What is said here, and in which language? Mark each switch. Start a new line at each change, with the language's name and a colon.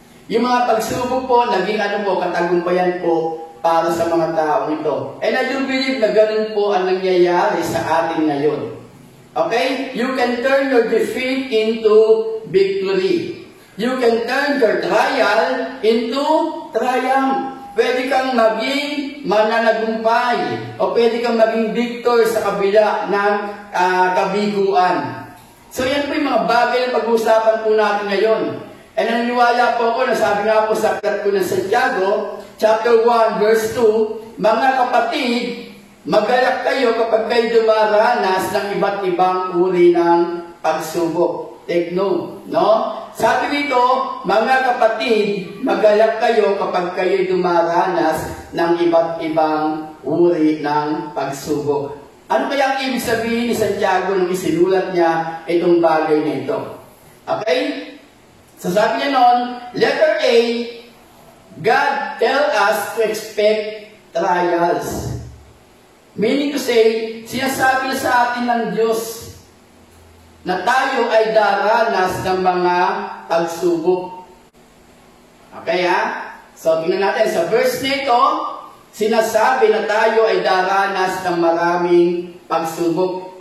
Filipino: Yung mga pagsubok po, naging katagumpayan po para sa mga tao ito.
English: And I do believe
Filipino: na ganun po ang nangyayari sa atin ngayon.
English: Okay? You can turn your defeat into victory. You can turn your trial into triumph.
Filipino: Pwede kang maging mananagumpay o pwede kang maging victor sa kabila ng kabiguan. So yan po yung mga bagay na pag-uusapan po natin ngayon. And naniniwala po ako na sabi nga po sa aklat po ng Santiago, chapter 1, verse 2, mga kapatid, magalak kayo kapag kayo dumaranas ng iba't ibang uri ng pagsubok.
English: Take note,
Filipino: Sabi dito, mga kapatid, magalak kayo kapag kayo dumaranas ng iba't ibang uri ng pagsubok. Ano kaya ang ibig sabihin ni Santiago nung isinulat niya itong bagay na ito?
English: Okay? So
Filipino: sabi niya noon,
English: letter A, God tell us to expect trials. Meaning to say,
Filipino: sinasabi na sa atin ng Diyos na tayo ay daranas ng mga pagsubok. Okay ha? So, tingnan natin. Sa verse nito, sinasabi na tayo ay daranas ng maraming pagsubok.